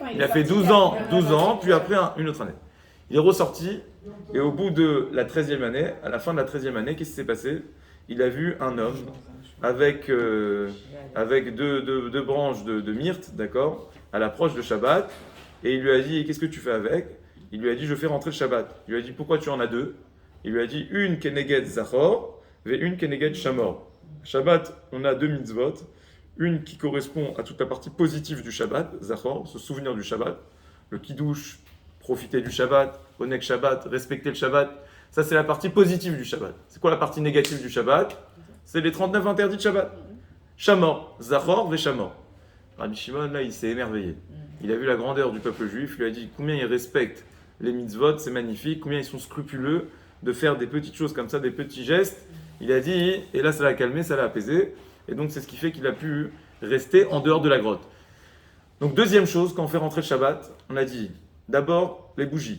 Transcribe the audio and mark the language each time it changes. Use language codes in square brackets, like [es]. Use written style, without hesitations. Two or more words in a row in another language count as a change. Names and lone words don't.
[fr] Il a fait 12 ans, puis après une autre année. Il est ressorti, et au bout de la 13e année, à la fin de la 13e année, qu'est-ce qui s'est passé? Il a vu un homme avec deux branches de myrte, d'accord, à l'approche de Shabbat, et il lui a dit, qu'est-ce que tu fais avec? Il lui a dit, je fais rentrer le Shabbat. Il lui a dit, pourquoi tu en as deux? Il lui a dit, une [he] כנגד זכור, [fr] et une [he] כנגד שמור. [fr] Shabbat, on a 2 mitzvot, une qui correspond à toute la partie positive du Shabbat, zachor, se souvenir du Shabbat, le kiddush, profiter du Shabbat, [he] עונג שבת, [fr] respecter le Shabbat. Ça, c'est la partie positive du Shabbat. C'est quoi la partie négative du Shabbat? C'est les 39 interdits de Shabbat. [he] שמור זכור ושמור. [fr] Rabbi Shimon, là, il s'est émerveillé. Il a vu la grandeur du peuple juif, il lui a dit combien ils respectent les mitzvot, c'est magnifique, combien ils sont scrupuleux de faire des petites choses comme ça, des petits gestes. Il a dit, et là ça l'a calmé, ça l'a apaisé, et donc c'est ce qui fait qu'il a pu rester en dehors de la grotte. Donc deuxième chose, quand on fait rentrer le Shabbat, on a dit d'abord les bougies.